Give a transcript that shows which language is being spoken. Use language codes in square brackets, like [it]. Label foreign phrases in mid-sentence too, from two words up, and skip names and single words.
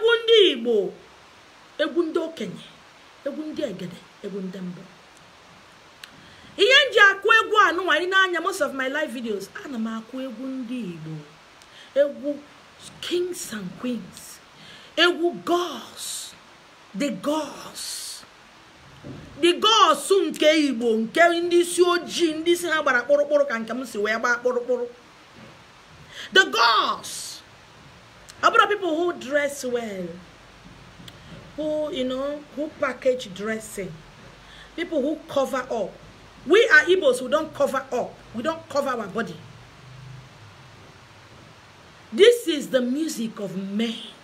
[ig] ndị Igbo, egwu ndị okenye, egwu ndị egede, egwu ndị mbụ. Ihe nji akụ egwu anụ anyị n'anya [en] most of my live videos, [ig] ana m akụ egwu ndị Igbo, egwu [en] kings and queens, [ig] egwu gods, [en] the gods [ig] nke Igbo, nke ndị isi ojii, ndị isi ha gbara kpụrụkpụrụ ka nke m si wee gbaa kpụrụkpụrụ. [en] The gods, other people who dress well, who, you know, who package dressing, people who cover up. We are Igbos who don't cover up. We don't cover our body. This is the music of men.